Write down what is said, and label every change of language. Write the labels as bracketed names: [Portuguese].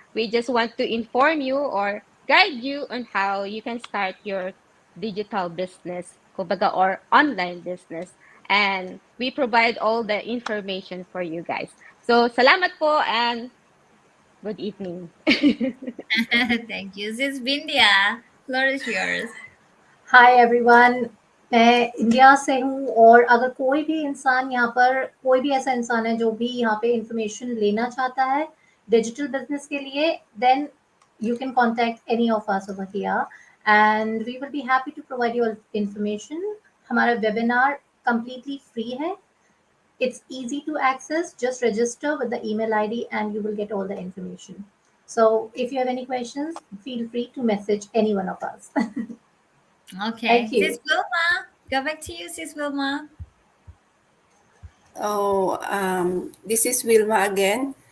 [English] We just want to inform you or guide you on how you can start your digital business, kumbaga, or online business. and we provide all the information for you guys. So, [Filipino] salamat po [English] and good evening. Thank you. Sis Bindia, floor is yours. Hi everyone. [Hindi] मैं India से हूँ और अगर कोई भी इंसान यहाँ पर कोई भी ऐसा इंसान है जो भी यहाँ पे इंफॉर्मेशन लेना चाहता है डिजिटल बिजनेस के लिए [English] Then you can contact any of us over here and we will be happy to provide you information. [Hindi] हमारा वेबिनार [English] completely free [Hindi] है। [English] It's easy to access. Just register with the email ID and you will get all the information. So if you have any questions, feel free to message any one of us. Okay. Thank Sis you. Wilma, go back to you, Sis Wilma. Oh, this is Wilma again.